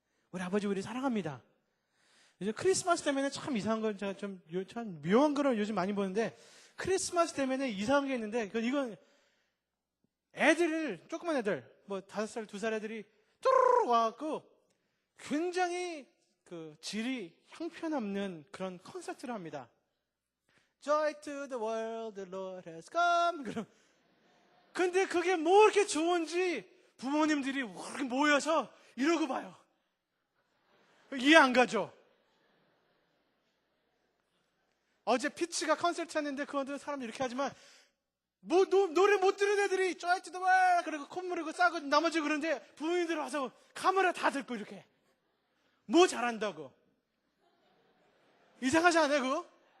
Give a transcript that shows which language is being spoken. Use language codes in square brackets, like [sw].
[ko] 우리 아버지 우리 사랑합니다. 요즘 크리스마스 때문에 참 이상한 걸 제가 참 묘한 거를 요즘 많이 보는데 크리스마스 때문에 이상한 게 있는데 이건 애들을 조그만 애들 뭐 5살, 2살 애들이 뚜루루 와갖고 굉장히 그 질이 형편없는 그런 콘서트를 합니다. [en] Joy to the world, the Lord has come. [ko] 근데 그게 뭐 이렇게 좋은지 부모님들이 모여서 이러고 봐요. 이해 안 가죠? 어제 피치가 콘서트 했는데 그것도 사람들이 이렇게 하지만 노래 못 들은 애들이 [en] Joy to the world [ko] 그리고 콧물이고 싸고 넘어지고 그러는데 부모님들 와서 카메라 다 들고 이렇게 뭐 잘한다고. 이상하지 않아요 그거?